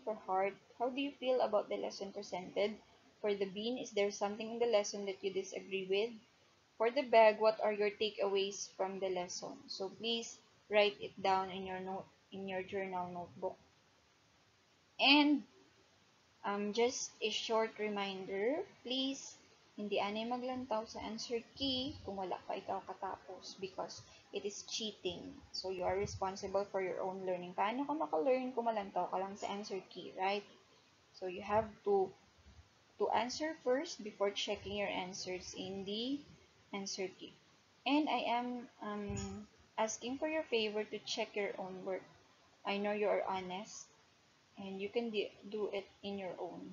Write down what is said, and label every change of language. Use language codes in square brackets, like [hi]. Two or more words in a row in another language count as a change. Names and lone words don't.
[en] For heart, how do you feel about the lesson presented? For the bean, is there something in the lesson that you disagree with? For the bag, what are your takeaways from the lesson? So please write it down in your journal notebook. And just a short reminder, please [hil] hindi anay maglantaw sa [en] answer key [hil] kung wala pa ikaw katapos [en] because it is cheating. So you are responsible for your own learning. [hil] Paano ka maka-learn kung malantaw ka lang sa [en] answer key, right? So you have to answer first before checking your answers in the answer key. And I am asking for your favor to check your own work. I know you are honest and you can do it in your own.